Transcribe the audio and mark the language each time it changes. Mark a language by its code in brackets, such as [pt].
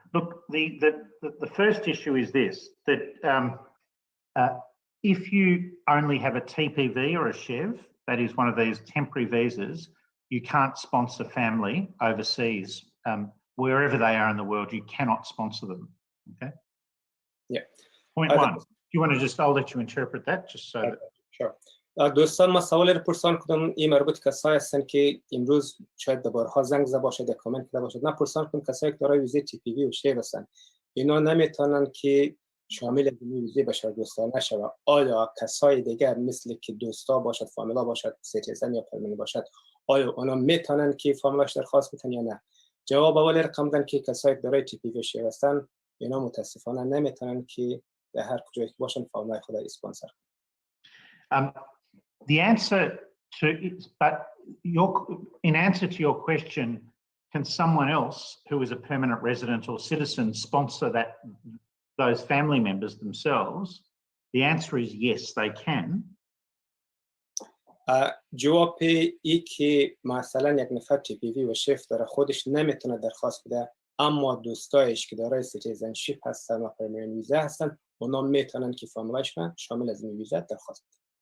[en] Look, the first issue is this, that if you only have a TPV or a SHEV, that is one of these temporary visas, you can't sponsor family overseas. Wherever they are in the world, you cannot sponsor them. Okay? Yeah. Point one. Do you want to I'll let you interpret that just so that... Sure. [fa] دوستان ما سوال رو پرسان کدام این مربوط کسایی هستن که امروز شاید بارها زنگ زده باشد یا کامنت کرده باشد. نه پرسان کن کسایی که دارای ویزه TPV و شیو هستن اینا نمیتونن که شامل ویزه بشردوستانه شود. آیا کسای دیگر مثل که دوستا باشد، فامیلا باشد، سیتیزن یا پرمننت باشد، آیا اونا میتونن که فامیلاش درخواست بدن یا نه؟ جواب اول رقم دادن که کسایی که دارای TPV و شیو هستن اینا متاسفانه نمیتونن که در هر کجایی که باشن فامیلای خود اسپانسر کنن. [en] The answer to it, but in answer to your question, can someone else who is a permanent resident or citizen sponsor those family members themselves? The answer is yes, they can. [fa] جواب ای که مثلا یک نفر TPV و شیف داره خودش نمیتونه درخواست بده اما دوستایش که دارای سیتیزنشیپ هستن و پرمننت ویزا هستن اونا میتونن که فامیلاشون شامل از این ویزا درخواست بده.